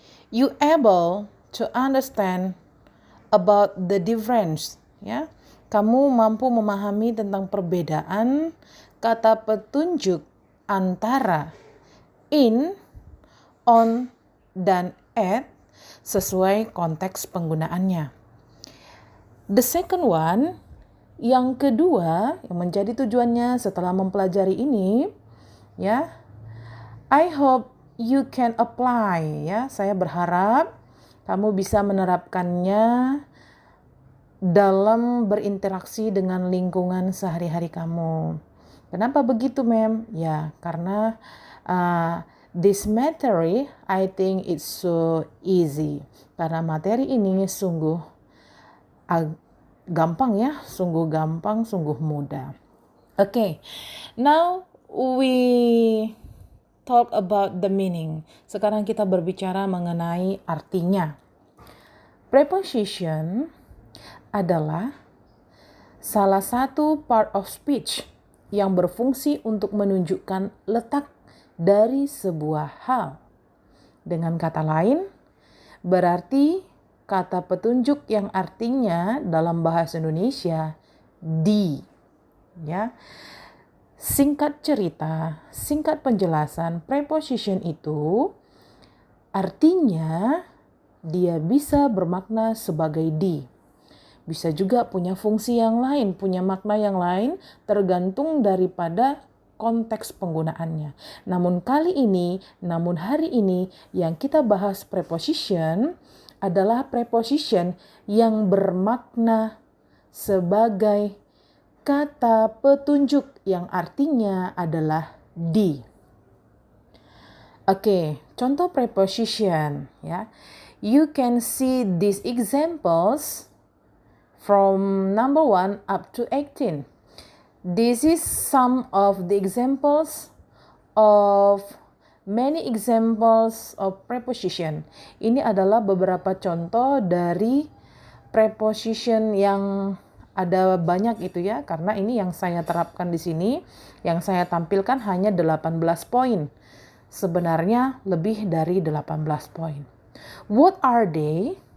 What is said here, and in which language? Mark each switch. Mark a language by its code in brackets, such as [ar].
[en] You able to understand about the difference, ya. [id] Kamu mampu memahami tentang perbedaan kata petunjuk antara in, on, dan at sesuai konteks penggunaannya. [en] The second one, [id] yang kedua yang menjadi tujuannya setelah mempelajari ini, ya, [en] I hope you can apply, [id] ya. Saya berharap kamu bisa menerapkannya dalam berinteraksi dengan lingkungan sehari-hari kamu. Kenapa begitu, Mem? Ya, karena [en] this materi, I think it's so easy. [id] Karena materi ini sungguh gampang, ya, sungguh gampang, sungguh mudah. [en] Okay, now we talk about the meaning. [id] Sekarang kita berbicara mengenai artinya. Preposition adalah salah satu part of speech yang berfungsi untuk menunjukkan letak dari sebuah hal. Dengan kata lain, berarti kata petunjuk yang artinya dalam bahasa Indonesia di, ya. Singkat cerita, singkat penjelasan, preposition itu artinya dia bisa bermakna sebagai di. Bisa juga punya fungsi yang lain, punya makna yang lain, tergantung daripada konteks penggunaannya. Namun hari ini yang kita bahas preposition adalah preposition yang bermakna sebagai kata petunjuk yang artinya adalah di. Oke, contoh preposition, ya. [en] You can see these examples from number 1 up to 18. This is some of the examples of many examples of preposition. [id] Ini adalah beberapa contoh dari preposition yang ada banyak itu, ya, karena ini yang saya terapkan di sini, yang saya tampilkan hanya 18 poin. Sebenarnya lebih dari 18 poin. [en] What are they?